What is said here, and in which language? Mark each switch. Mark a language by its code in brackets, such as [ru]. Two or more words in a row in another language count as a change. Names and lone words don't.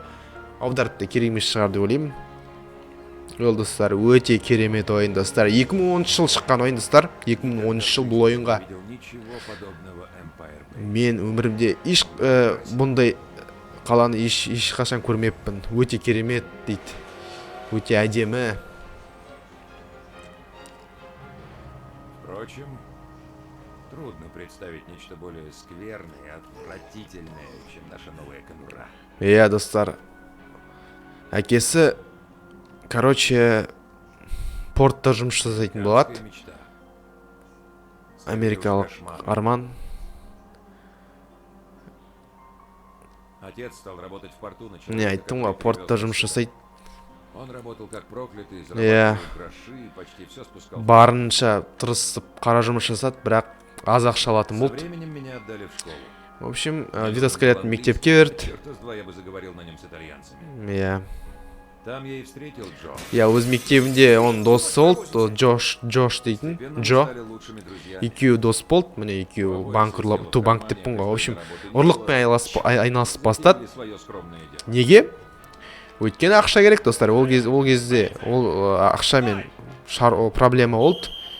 [kk] Аударып та керек емес шығар деп ойлаймын. Ол достар, өте керемет ойын достар. 2013 жыл шыққан ойын достар. 2013 жыл бұл ойынға мен өмірімде бұндай қаланы ешқашан көрмеппін. Өте керемет дейді. Өте әдемі. [ru] Впрочем, трудно представить нечто более скверное и отвратительное, чем наша новая конура. [kk] Иә достар. Әкесі короче, портта жұмыс жасайтын болады. Америкалық арман. [ru] Отец стал работать в порту, [kk] Не айттым ғой, портта жұмыс жасайды. [ru] Он работал как проклятый, зарабатывал гроши и почти все спускал. [kk] Барынша тырысып қара жұмыс жасады, бірақ аз ақша алатын болды. [ru] Со временем меня отдали в школу. В общем, [kk] Вито Скалеттаны мектепке берді. [ru] Я бы заговорил на нем с итальянцами. [kk] Иә. [ru] Там я и встретил Джо. [kk] Я өз мектебінде он дос болды, Джош дейтін, Джо. Екеуі дос болды, міне екеуі банк деппін ғой. [ru] В общем, [kk] ұрлықпен айналысып бастады. Неге? Өйткені ақша керек достар. Ол кезде ақшамен проблема болды.